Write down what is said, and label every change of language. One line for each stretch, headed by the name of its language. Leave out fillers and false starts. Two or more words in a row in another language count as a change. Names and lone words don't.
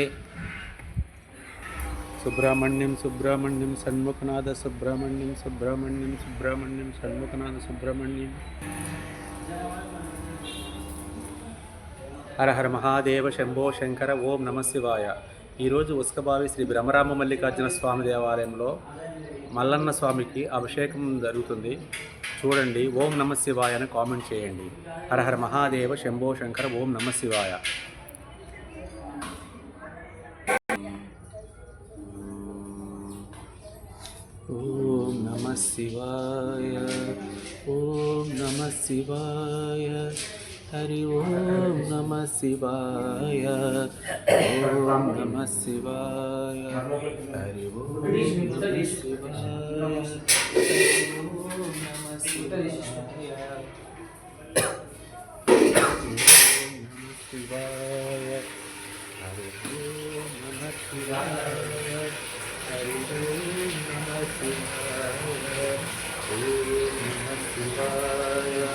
Sanskrit: सुब्रह्मण्यं सुब्रह्मण्यं षण्मुखनाथ सुब्रह्मण्यं सुब्रह्मण्यं सुब्रह्मण्यं षण्मुखनाथ सुब्रह्मण्यं। हर हर महादेव शंभो शंकर ओम नमः शिवाय।
Telugu: ఈరోజు ఉస్కబావి శ్రీ బ్రహ్మరామ మల్లికార్జున స్వామి దేవాలయంలో మల్లన్న స్వామికి అభిషేకం జరుగుతుంది. చూడండి.
Sanskrit: ओं नमः शिवाय
Telugu: అని కామెంట్ చేయండి.
Sanskrit: हर हर महादेव शम्भो शङ्कर ओं नमः शिवाय. ओं नमः शिवाय ओं नमः शिवाय हरि ओम नमः शिवाय ओम नमः शिवाय हरि ओम नमः शिवाय ओम नमः शिवाय हरि ओम नमः शिवाय हरि ओम नमः शिवाय ओम नमः शिवाय